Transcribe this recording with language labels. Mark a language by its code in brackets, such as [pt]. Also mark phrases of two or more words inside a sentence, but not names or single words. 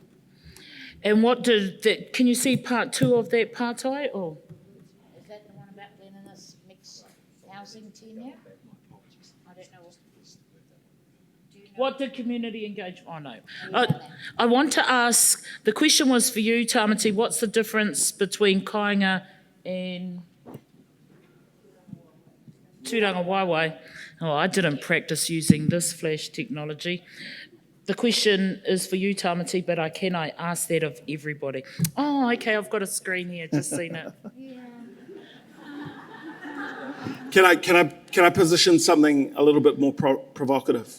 [en] And what did that, can you see part 2 of that pātai? Or? Is that the one about being in this mixed housing tenure? I don't know. Do you know? What did community engage? Oh, no. I want to ask, the question was for you, Tamati, what's the difference between kāinga and [mi] tūranga waiwai? [en] Oh, I didn't practice using this flash technology. The question is for you, Tamati, but can I ask that of everybody? Oh, okay, I've got a screen here, just seen it. Can I position something a little bit more provocative?